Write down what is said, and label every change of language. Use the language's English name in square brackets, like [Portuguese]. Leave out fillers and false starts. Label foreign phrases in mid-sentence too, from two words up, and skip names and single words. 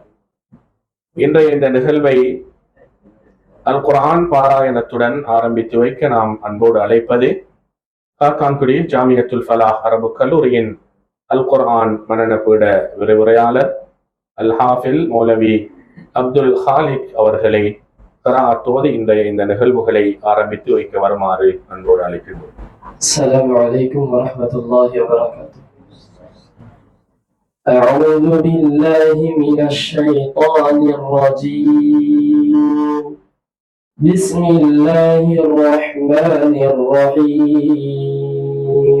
[Tamil] இன்றைய இந்த நிகழ்வை அல் குர்ஆன் பாராயணத்துடன் ஆரம்பித்து வைக்க நாம் அன்போடு அழைப்பது காத்தான்குடி ஜாமியத்துல் ஃபலாஹ் அரபு கல்லூரியின் அல் குர்ஆன் மனனபீட விரிவுரையாளர் அல் ஹாஃபில் மௌலவி அப்துல் ஹாலிக் அவர்களை கராத்தோடு இன்றைய இந்த நிகழ்வுகளை ஆரம்பித்து வைக்க வருமாறு அன்போடு அழைக்கின்றோம். [Arabic] السلام عليكم ورحمة الله وبركاته. أعوذ بالله من الشيطان الرجيم. بسم الله الرحمن الرحيم.